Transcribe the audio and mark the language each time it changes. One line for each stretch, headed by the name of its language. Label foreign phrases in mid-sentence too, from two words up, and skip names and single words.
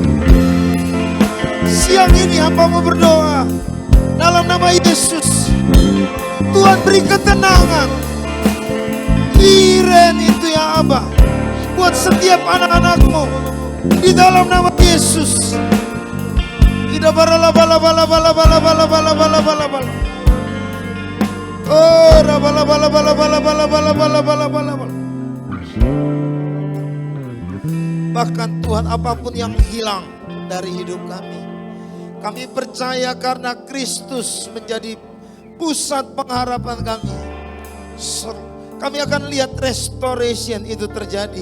Indonesian: Siang ini hamba-Mu berdoa dalam nama Yesus. Tuhan beri ketenangan. Iren itu ya Abah, buat setiap anak-anak-Mu di dalam nama Yesus. Ida bala bala bala bala bala bala bala bala bala bala. Oh, bala bala bala bala bala bala bala bala bala bala. Bahkan Tuhan, apapun yang hilang dari hidup kami percaya karena Kristus menjadi pusat pengharapan kami. Kami akan lihat restoration itu terjadi.